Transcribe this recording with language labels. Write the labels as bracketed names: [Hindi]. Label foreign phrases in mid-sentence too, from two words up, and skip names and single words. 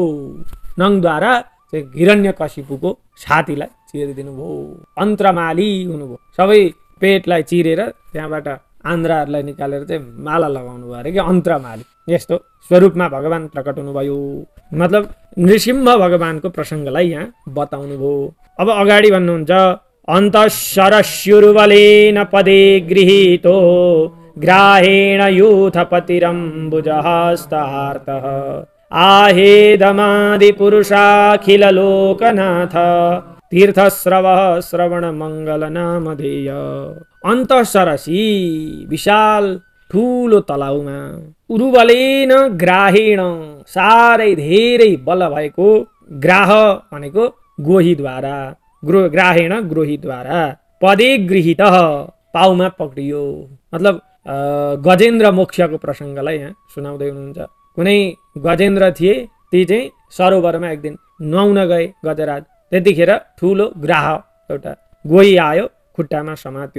[Nepali] नङद्वारा चाहिँ हिरण्यकशिपुको छातीलाई चिरिदिनु भयो, अन्तरमाली हुनुभयो। सबै पेटलाई चिरेर त्यहाँबाट आन्द्राहरूलाई निकालेर चाहिँ माला लगाउनु भयो अरे कि अन्तरमाली, यस्तो स्वरूपमा भगवान प्रकट हुनुभयो। मतलब नृसिंह भगवानको प्रसङ्गलाई यहाँ बताउनु भयो। अब अगाडि भन्नुहुन्छ [Sanskrit] अन्तःशरस्युर्बलेन पदे गृहीतो ग्राहेण यूथपतिरम्बुजहस्तार्तः आहेदमादिपुरुषाखिललोकनाथ तीर्थस्रवः श्रवणमङ्गलनामधेय। [Nepali] अन्तःसरसी विशाल ठुलो तलाउमा [Sanskrit] उरुबलेन ग्राहेण [Nepali] साह्रै धेरै बल भएको, ग्राह भनेको गोहीद्वारा, ग्राहेण ग्रोहीद्वारा, [Sanskrit] पदे गृहीत [Nepali] पाउमा पक्रियो। मतलब गजेन्द्र मोक्षको प्रसङ्गलाई यहाँ सुनाउँदै हुनुहुन्छ। कुनै गजेन्द्र थिए, ती चाहिँ सरोवरमा एक दिन नुहाउन गए गजराज, त्यतिखेर ठुलो ग्राह एउटा गोही आयो, खुट्टामा समात्यो।